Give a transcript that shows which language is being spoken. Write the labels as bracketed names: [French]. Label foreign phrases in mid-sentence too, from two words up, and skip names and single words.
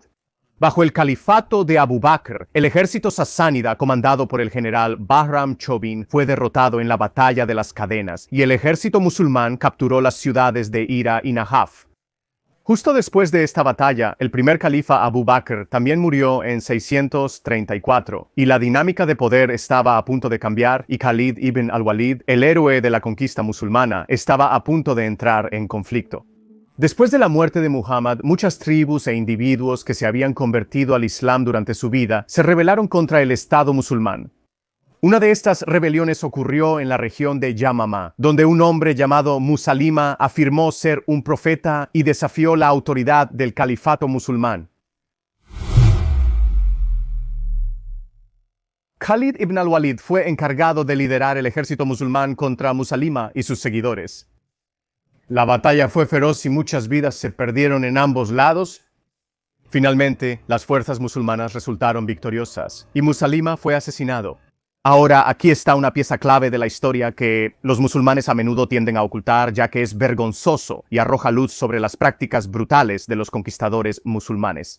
[Spanish] Bajo el califato de Abu Bakr, el ejército sasánida comandado por el general Bahram Chobin fue derrotado en la batalla de las Cadenas y el ejército musulmán capturó las ciudades de Hira y Najaf. Justo después de esta batalla, el primer califa Abu Bakr también murió en 634, y la dinámica de poder estaba a punto de cambiar y Khalid ibn al-Walid, el héroe de la conquista musulmana, estaba a punto de entrar en conflicto. Después de la muerte de Muhammad, muchas tribus e individuos que se habían convertido al Islam durante su vida se rebelaron contra el Estado musulmán. Una de estas rebeliones ocurrió en la región de Yamama, donde un hombre llamado Musailima afirmó ser un profeta y desafió la autoridad del califato musulmán. Khalid ibn al-Walid fue encargado de liderar el ejército musulmán contra Musailima y sus seguidores. La batalla fue feroz y muchas vidas se perdieron en ambos lados. Finalmente, las fuerzas musulmanas resultaron victoriosas y Musailima fue asesinado. Ahora, aquí está una pieza clave de la historia que los musulmanes a menudo tienden a ocultar, ya que es vergonzoso y arroja luz sobre las prácticas brutales de los conquistadores musulmanes.